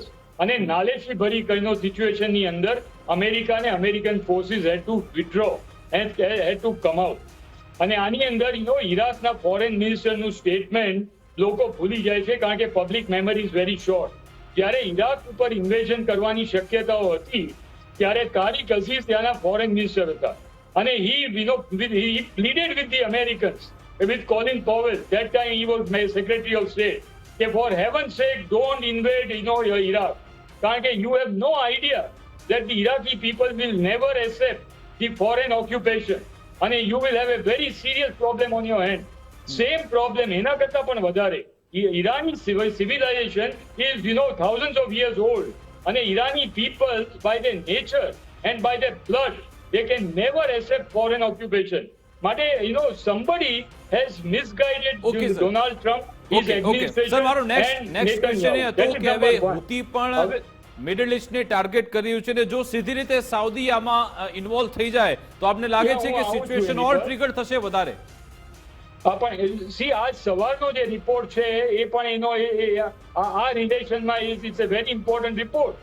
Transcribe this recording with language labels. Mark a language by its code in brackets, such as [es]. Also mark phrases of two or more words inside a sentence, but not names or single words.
[gu] અને નાલેશી ભરી કઈનો સિચ્યુએશનની અંદર અમેરિકા અને [en] American forces had to withdraw and had to come out. [gu] અને આની અંદર ઈરાકના [en] foreign minister's statement [gu] લોકો ભૂલી જાય છે, કારણ કે [en] public memory is very short. [gu] જ્યારે ઈરાક ઉપર ઇન્વેઝન કરવાની શક્યતાઓ હતી, ત્યારે તારિક અઝીઝ ત્યાંના [en] foreign minister [gu] હતા, અને [en] he pleaded with the Americans, with Colin Powell, that time he was Secretary of State, કે for heaven's sake don't invade Iraq, [gu] કારણ કે [en] you have no idea that the Iraqi people will never accept the foreign occupation. અને you will have a very serious problem on your hand. same problem [gu] એના કરતા પણ વધારે. [en] Irani civilization is, thousands of years old. And Irani people, by their nature and by their blood, they can never accept foreign occupation. Mate, somebody has misguided Okay, sir. Donald Trump, his [gu] ઓકે [en] administration, [gu] સર મારો [en] and next question [gu] એ [en] Netanyahu. [gu] હતો [en] That is [gu] કે હવે [en] number one. [gu] હુતી પણ હવે- મિડલ ઇસ્ટને ટાર્ગેટ કરી રહ્યું છે ને જો સીધી રીતે સાઉદી આમાં ઇન્વોલ્વ થઈ જાય તો આપને લાગે છે કે હું આવું છું સિચ્યુએશન એની ઓર પર. ટ્રિગર થશે વધારે? પણ સી આજ સવારનો જે રિપોર્ટ છે એ પણ આ રિલેશનમાં [en] it's a very important report.